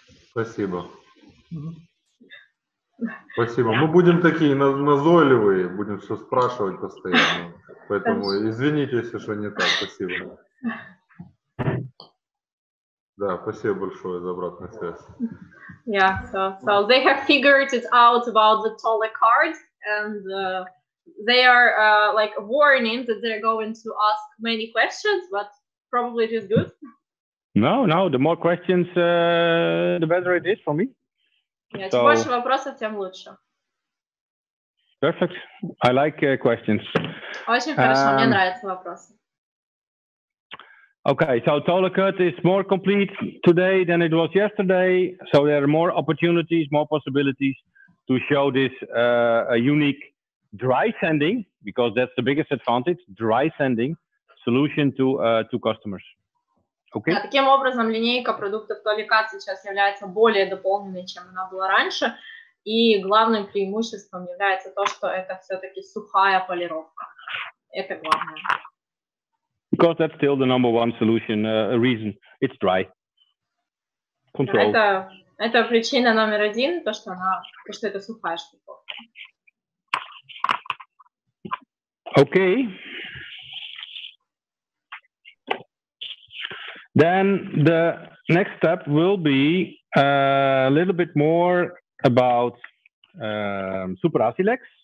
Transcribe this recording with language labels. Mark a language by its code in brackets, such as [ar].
[ru] Спасибо. Спасибо. Мы будем такие назойливые, будем все спрашивать постоянно. Поэтому извините, если что не так. Спасибо. Да, спасибо большое за обратную связь. [en] Yeah, so they have figured it out about the TOLECUT, and they are like warning that they're going to ask many questions, but probably it is good. No, the more questions, the better it is for me. [ru] Yeah, чем больше вопросов, тем лучше. [en] Perfect. I like questions. [ru] Очень хорошо, мне нравятся вопросы. [en] Okay, so TOLECUT is more complete today than it was yesterday. So there are more opportunities, more possibilities to show this a unique dry sending, because that's the biggest advantage, dry sending solution to customers. Okay. [ru] Таким образом, линейка продуктов TOLECUT сейчас является более дополненной, чем она была раньше. И главным преимуществом является то, что это все-таки сухая полировка. Это главное. [en] Because that's still the number one solution, reason. It's dry. Control. [ru] Это причина номер один, то, что это сухая штука. [en] Okay. Then the next step will be a little bit more about Super ASSILEX.